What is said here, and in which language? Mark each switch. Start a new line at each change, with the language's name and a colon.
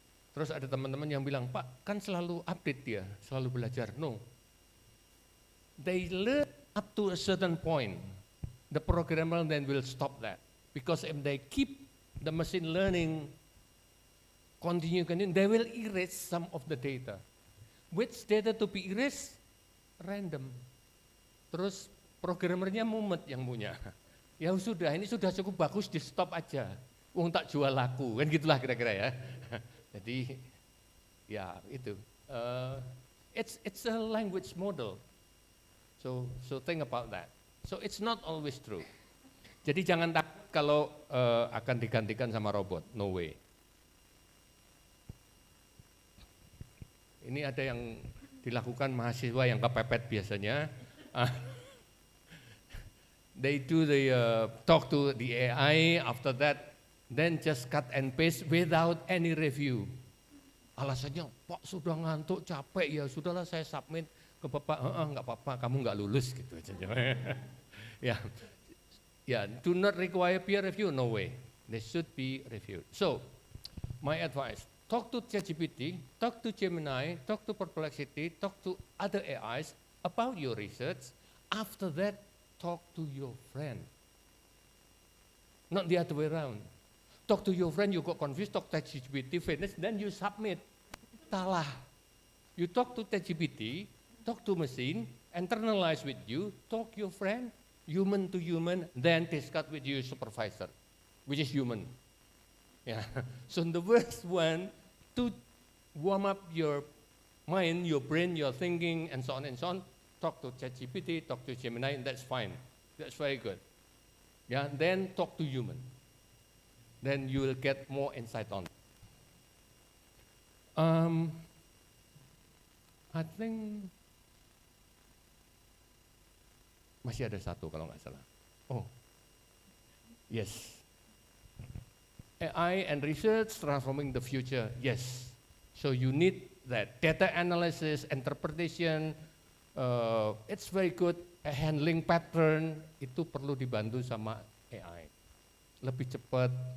Indonesian: Terus ada teman-teman yang bilang, Pak, kan selalu update dia, selalu belajar.
English: No. They learn up to a certain point. The programmer then will stop that. Because if they keep the machine learning, continue, they will erase some of the data. Which data to be erased? Random.
Indonesian: Terus programmernya mumet yang punya. Ya sudah, ini sudah cukup bagus, di stop aja.
Javanese: Wong tak jual laku,
Indonesian: kan gitulah kira-kira ya. Jadi, ya itu.
English: It's a language model. So think about that. So it's not always true.
Indonesian: Jadi jangan takut kalau akan digantikan sama robot,
English: no way.
Indonesian: Ini ada yang dilakukan mahasiswa yang kepepet biasanya.
English: They do the talk to the AI, after that, then just cut and paste without any review.
Indonesian: Alasannya, Pak sudah ngantuk, capek ya, sudahlah saya submit ke Bapak, enggak apa-apa, kamu enggak lulus gitu aja.
English: Ya, do not require peer review, no way. They should be reviewed. So, my advice, talk to ChatGPT, talk to Gemini, talk to Perplexity, talk to other AIs about your research. After that, talk to your friend. Not the other way around. Talk to your friend, you got confused, talk to ChatGPT, finish, then you submit.
Indonesian: Salah.
English: You talk to ChatGPT, talk to machine, internalize with you, talk your friend, human to human, then discuss with your supervisor, which is human. Yeah. So the first one, to warm up your mind, your brain, your thinking, and so on, talk to ChatGPT, talk to Gemini, and that's fine. That's very good. Yeah. Then talk to human. Then you will get more insight on it. I think
Indonesian: masih ada satu kalau nggak salah.
English: Oh, yes. AI and research transforming the future. Yes. So you need that data analysis, interpretation. It's very good. Handling pattern
Indonesian: itu perlu dibantu sama AI. Lebih cepat.